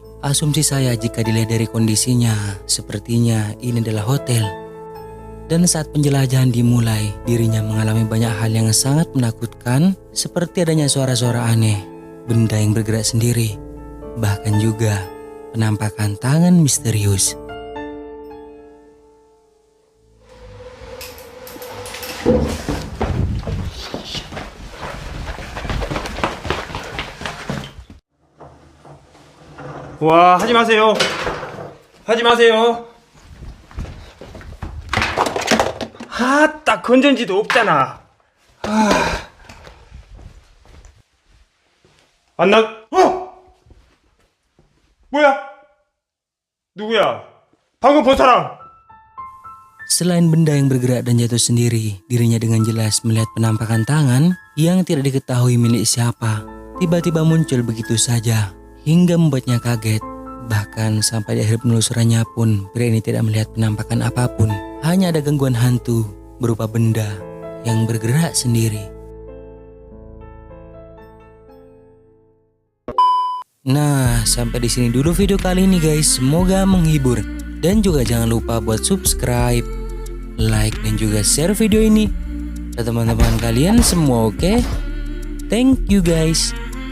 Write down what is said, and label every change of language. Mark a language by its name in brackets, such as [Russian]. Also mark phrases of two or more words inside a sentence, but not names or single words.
[Indonesian] Asumsi saya jika dilihat dari kondisinya, sepertinya ini adalah hotel. Dan saat penjelajahan dimulai, dirinya mengalami banyak hal yang sangat menakutkan, seperti adanya suara-suara aneh, benda yang bergerak sendiri, bahkan juga penampakan tangan misterius. [Korean] 와, 하지 마세요. 하지 마세요. 딱 건전지도 없잖아. 안 나, 뭐야? 누구야? 방금 본 사람. [Indonesian] Selain benda yang bergerak dan jatuh sendiri, dirinya dengan jelas melihat penampakan tangan yang tidak diketahui milik siapa. Tiba-tiba muncul begitu saja, hingga membuatnya kaget. Bahkan sampai di akhir penelusurannya pun, pria ini tidak melihat penampakan apapun. Hanya ada gangguan hantu berupa benda yang bergerak sendiri. Nah, sampai di sini dulu video kali ini guys. Semoga menghibur. Dan juga jangan lupa buat subscribe, like, dan juga share video ini ke teman-teman kalian semua, oke? [English] Thank you guys.